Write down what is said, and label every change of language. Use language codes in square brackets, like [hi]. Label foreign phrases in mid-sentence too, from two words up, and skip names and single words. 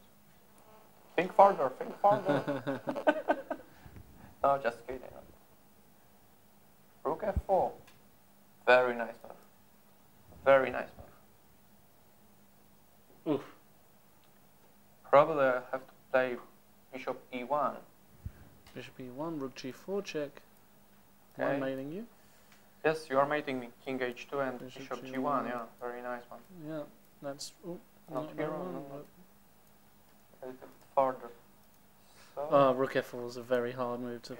[en] Think farther, think farther. No, just kidding. Rook f4. Very nice move. Very nice move. Oof. Probably I have to play bishop e1. Bishop e1, rook g4 check. Am I Okay. mating you? Yes, you are mating me. King h2 and Bishop bishop G1. g1. Yeah, very nice one. Yeah, that's... Ooh, Not not here, that no, one, no, no. but- A little bit farther. So, Oh, rook f4 was a very hard move to...